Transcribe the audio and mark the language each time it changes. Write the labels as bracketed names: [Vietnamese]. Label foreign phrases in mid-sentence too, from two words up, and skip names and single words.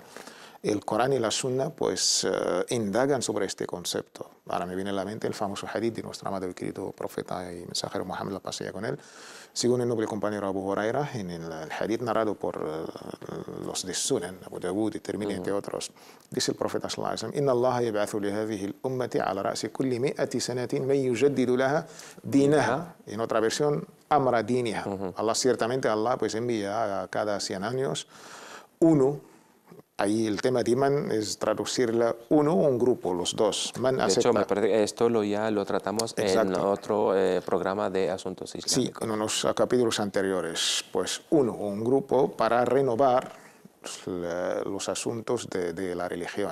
[Spanish] El Corán y la Sunna pues indagan sobre este concepto. Ahora me viene a la mente el famoso hadith de nuestro amado y querido profeta y mensajero Muhammad, la paz sea con él, según el noble compañero Abu Huraira, en el hadith narrado por los de Sunan, Abu Dawud y Tirmidhi, entre otros, dice el profeta [Arabic] صلى الله عليه وسلم إن الله يبعث لهذه الأمة على رأس كل مائة سنة من يجدد لها دينها. [Spanish] En otra versión, [Arabic] أمر دينها. [Spanish] Allah, ciertamente Allah pues envía a cada 100 años uno. Ahí el tema de iman es traducirla uno o un grupo, los dos. De hecho, me parece que esto ya lo tratamos en otro programa de Asuntos Islámicos. Sí, en unos capítulos anteriores. Pues uno o un grupo para renovar los asuntos de la religión.